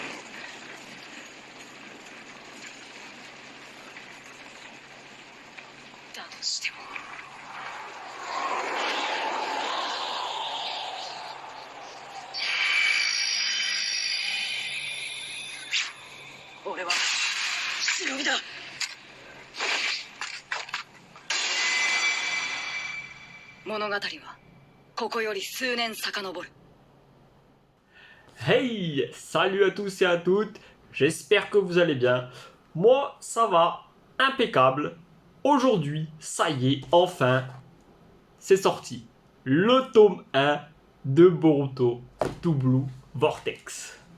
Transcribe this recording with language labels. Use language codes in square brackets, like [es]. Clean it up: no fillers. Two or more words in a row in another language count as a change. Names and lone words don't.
[ja] だとしても俺は忍びだ。物語はここより数年遡る。 [fr] Hey, salut à tous et à toutes, j'espère que vous allez bien. Moi, ça va, impeccable. Aujourd'hui, ça y est, enfin, c'est sorti. Le tome 1 de Boruto To Blue Vortex.